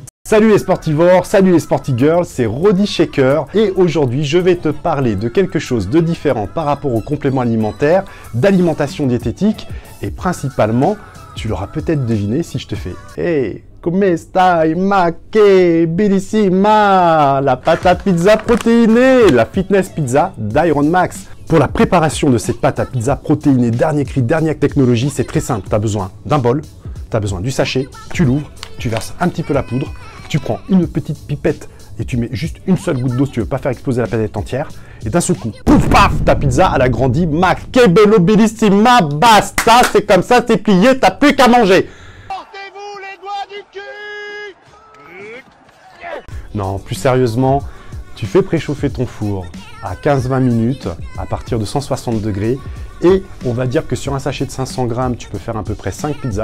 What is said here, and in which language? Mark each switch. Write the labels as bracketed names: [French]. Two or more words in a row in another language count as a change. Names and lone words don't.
[French] Salut les sportivores, salut les sporty-girls, c'est Rody Shaker et aujourd'hui je vais te parler de quelque chose de différent par rapport aux compléments alimentaires, d'alimentation diététique et principalement, tu l'auras peut-être deviné si je te fais « [Italian] Hey, come stai, ma che bellissima, [French] la pâte à pizza protéinée, la fitness pizza d'Iron Max ». Pour la préparation de cette pâte à pizza protéinée, dernier cri, dernière technologie, c'est très simple. Tu as besoin d'un bol, tu as besoin du sachet, tu l'ouvres, tu verses un petit peu la poudre, tu prends une petite pipette et tu mets juste une seule goutte d'eau si tu veux pas faire exploser la palette entière. Et d'un seul coup, pouf, paf, ta pizza, elle a grandi. [Italian] Ma che bello bellissima, basta, [French] c'est comme ça, c'est plié, t'as plus qu'à manger. Sortez-vous les doigts du cul! Non, plus sérieusement, tu fais préchauffer ton four à 15-20 minutes à partir de 160 degrés et on va dire que sur un sachet de 500 grammes, tu peux faire à peu près 5 pizzas.